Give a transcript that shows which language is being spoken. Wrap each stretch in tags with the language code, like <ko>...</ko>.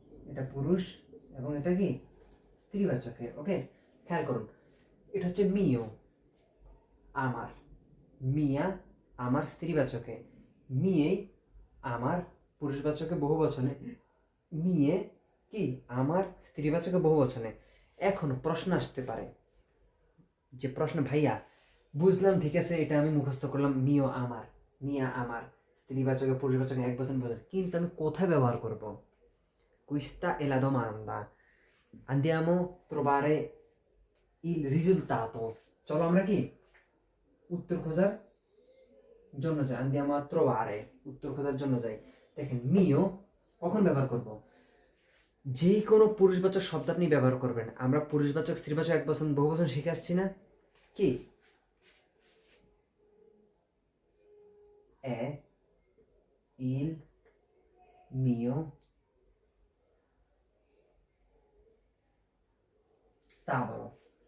<bn>এটা পুরুষ এবং এটা কি স্ত্রীবাচকে। ওকে, খেয়াল করুন, এটা হচ্ছে মিও আমার, মিয়া আমার স্ত্রীবাচকে, মিয়ে আমার পুরুষবাচকে বহু বচনে, মিয়ে কি আমার স্ত্রীবাচকে বহু বচনে। এখন প্রশ্ন আসতে পারে, যে প্রশ্ন, ভাইয়া বুঝলাম ঠিক আছে, এটা আমি মুখস্থ করলাম, মিও আমার, মিয়া আমার, স্ত্রীবাচকে পুরুষবাচকে এক বচন বচন, কিন্তু আমি কোথায় ব্যবহার করব?</bn> <it>Questa è la domanda. Andiamo a trovare il risultato.</it> <bn>চলো আমরা কি উত্তর খোঁজার জন্য যাই।</bn> <it>andiamo a trovare,</it> <bn>উত্তর খোঁজার জন্য যাই। দেখেন মিও কখন ব্যবহার করব? যে কোনো পুরুষবাচক শব্দ আপনি ব্যবহার করবেন। আমরা পুরুষবাচক স্ত্রীবাচক এক বচন বহু বচন শিখে আসছি না? কি এ, ইল, মিও, tavolo।</bn>